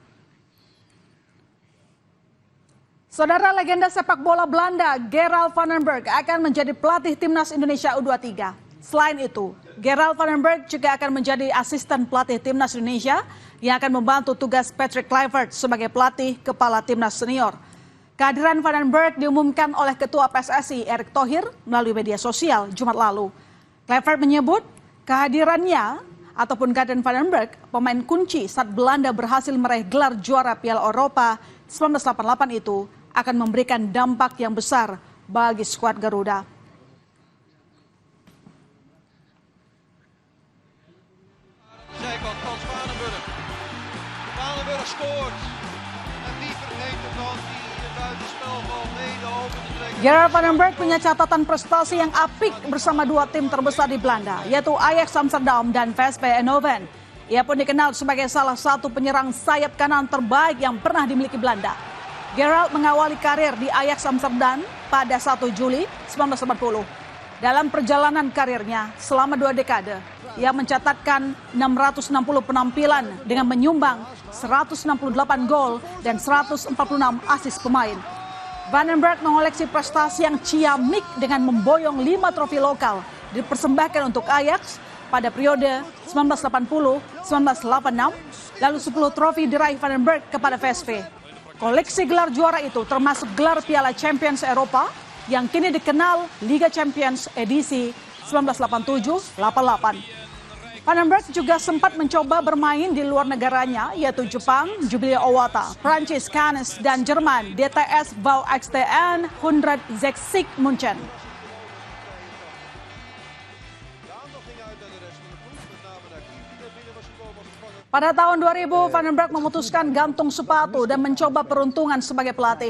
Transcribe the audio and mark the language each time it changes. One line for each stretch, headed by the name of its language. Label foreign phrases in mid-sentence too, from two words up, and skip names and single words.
Indonesian: Saudara, legenda sepak bola Belanda Gerald van den Berg akan menjadi pelatih timnas Indonesia U23. Selain itu, Gerald van den Berg juga akan menjadi asisten pelatih timnas Indonesia yang akan membantu tugas Patrick Kluivert sebagai pelatih kepala timnas senior. Kehadiran van den Berg diumumkan oleh Ketua PSSI Erick Thohir melalui media sosial Jumat lalu. Kluivert menyebut kehadiran van den Berg, pemain kunci saat Belanda berhasil meraih gelar juara Piala Eropa 1988 itu, akan memberikan dampak yang besar bagi skuad Garuda. Gerald van den Berg punya catatan prestasi yang apik bersama 2 tim terbesar di Belanda, yaitu Ajax Amsterdam dan VSV Eindhoven. Ia pun dikenal sebagai salah satu penyerang sayap kanan terbaik yang pernah dimiliki Belanda. Gerald mengawali karir di Ajax Amsterdam pada 1 Juli 1980. Dalam perjalanan karirnya selama 2 dekade, ia mencatatkan 660 penampilan dengan menyumbang 168 gol dan 146 asis pemain. Van den Berg mengoleksi prestasi yang ciamik dengan memboyong 5 trofi lokal dipersembahkan untuk Ajax pada periode 1980-1986, lalu 10 trofi diraih Van den Berg kepada VSV. Koleksi gelar juara itu termasuk gelar Piala Champions Eropa yang kini dikenal Liga Champions edisi 1987-88. Van den Berg juga sempat mencoba bermain di luar negaranya, yaitu Jepang, Jubilee Owata, Prancis, Cannes, dan Jerman, DTS VfXTN 160 München. Pada tahun 2000, Van den Berg memutuskan gantung sepatu dan mencoba peruntungan sebagai pelatih.